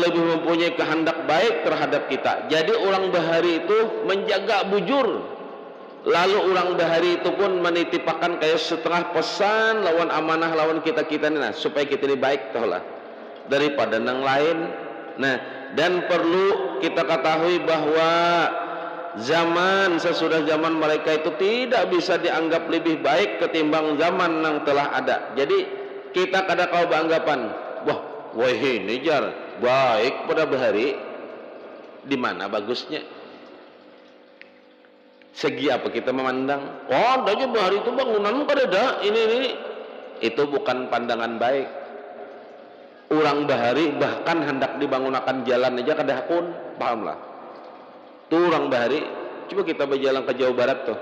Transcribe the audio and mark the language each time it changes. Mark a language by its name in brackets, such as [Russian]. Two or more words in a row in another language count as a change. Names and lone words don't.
[Banjar] lebih mempunyai kehendak baik terhadap kita jadi orang bahari itu menjaga bujur lalu orang bahari itu pun menitipkan kayak setengah pesan lawan amanah lawan kita ini nah supaya kita ini baik tohlah daripada nang lain nah dan perlu kita ketahui bahwa zaman sesudah zaman mereka itu tidak bisa dianggap lebih baik ketimbang zaman yang telah ada jadi kita kada kau beranggapan wah ini jar baik pada bahari di mana bagusnya segi apa kita memandang ada aja bahari itu bangunan kada ada ini itu bukan pandangan baik orang bahari bahkan hendak dibangunakan jalan aja kada hakun pahamlah tuh orang bahari coba kita berjalan ke Jawa Barat tuh